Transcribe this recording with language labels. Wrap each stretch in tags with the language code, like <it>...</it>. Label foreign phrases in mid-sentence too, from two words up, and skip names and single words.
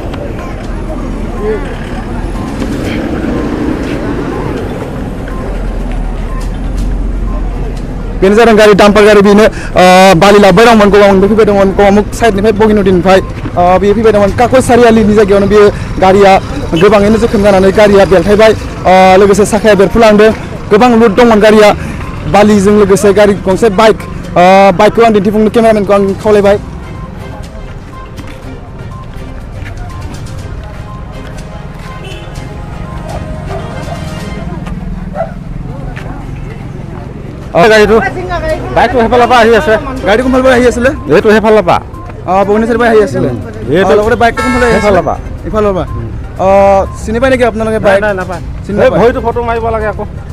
<brx>बेनो जादों गारि डाम्पार गारि बेनो बालि लाबोबाय दंमोन गगामुखनिफ्राय फैबाय दंमोन गगामुख साइडनिफ्राय बगिनदीनिफ्राय बेयो फैबाय दंमोन काकय सारियालिनि जायगायावनो बेयो गारिया गोबाङैनो जोखोम जानानै गारिया बेलथायबाय लोगोसे साखाया बेरफुलांदों गोबां लुट दंमोन गारिया बालिजों लोगोसे गारि गंसे बाइकखौ आं दिन्थिफुंनो केमेरामेनखौ आं खावलायबाय</brx> <as>গাড়ীটো বাইকটো হেফালৰ পৰা আহি আছে গাড়ীটো কোনফালৰ পৰা আহি আছিলে এইটো হেফালৰ পৰা ভুৱনেশ্বৰ পৰা আহি আছিলে এইটো লগতে বাইকটো কোনফালে হেফালৰ পৰা ইফালৰ পৰা চিনি পায় নেকি আপোনালোকে বাইক নাই নাপায় চিনি ভৰিটো ফটো মাৰিব লাগে আকৌ</as>